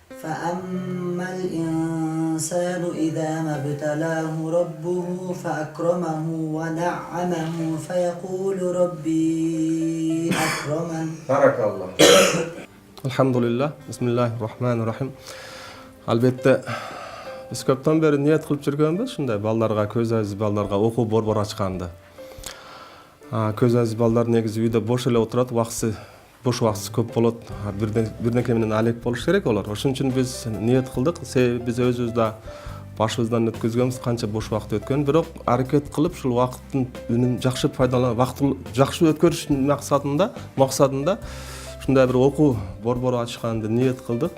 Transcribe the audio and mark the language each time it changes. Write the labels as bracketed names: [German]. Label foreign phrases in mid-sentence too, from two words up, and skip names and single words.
[Arabic] فأما الإنسان إذا ما ابتلاه ربه فأكرمه ونعمه فيقول ربي أكرمن. بارك الله. [Kyrgyz] Elhamdülillah. Bismillahirrahmanirrahim. Албетте биз көптөн бери ниет кылып жүргөнбүз ушундай балдарга, көз айыз балдарга окуу борбор ачканды. Көз айыз балдар негизи үйдө бош эле отурат, бош убакыты көп болот. Бирдеке менен алек болуш керек олар. Ошон үчүн биз ниет кылдык. Биз өзүбүз да башыбыздан өткөзгөнбүз, канча бош убакыт өткөн, бирок аракет кылып ушул убакыттын үнүн жакшы пайдаланып, убакытты жакшы өткөрүш максатында ушундай бир окуу борбору ачканды ниет кылдык.